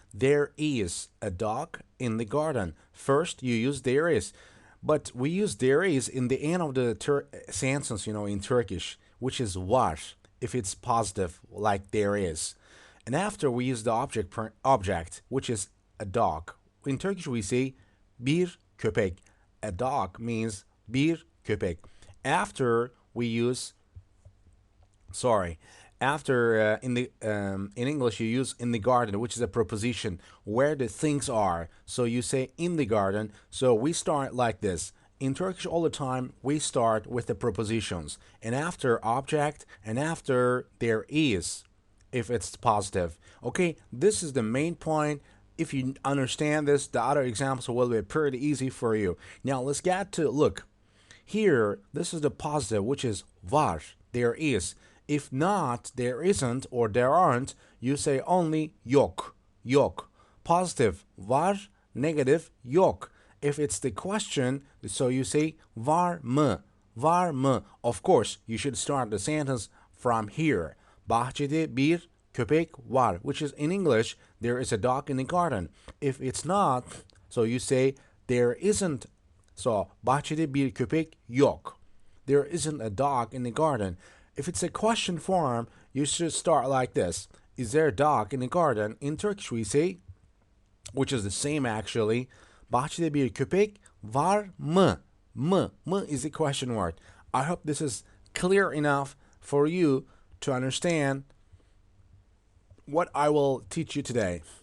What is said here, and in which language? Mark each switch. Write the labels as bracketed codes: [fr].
[en] There is a dog in the garden. First, you use there is. But we use there is in the end of the sentence, in Turkish, which is var, if it's positive, like there is. And after, we use the object, which is a dog. In Turkish, we say [tr] bir köpek. [en] A dog means [tr] bir köpek. [en] After, we use, sorry, after in English you use in the garden, which is a preposition where the things are. So you say in the garden. So we start like this. In Turkish, all the time we start with the prepositions, and after object, and after there is, if it's positive. Okay, this is the main point. If you understand this, the other examples will be pretty easy for you. Now let's get to look here. This is the positive, which is var. There is. If not, there isn't, or there aren't, you say only yok. [tr] Yok. Positive, var. Negative, yok. [en] If it's the question, so you say [tr] var mı. Var mı. [en] Of course, you should start the sentence from here. [tr] Bahçede bir köpek var, [en] which is in English, there is a dog in the garden. If it's not, so you say there isn't. [tr] So, bahçede bir köpek yok. [en] There isn't a dog in the garden. If it's a question form, you should start like this. Is there a dog in the garden? In Turkish we say, which is the same actually, [tr] bahçede bir köpek var mı? [en] Mı is the question word. I hope this is clear enough for you to understand what I will teach you today.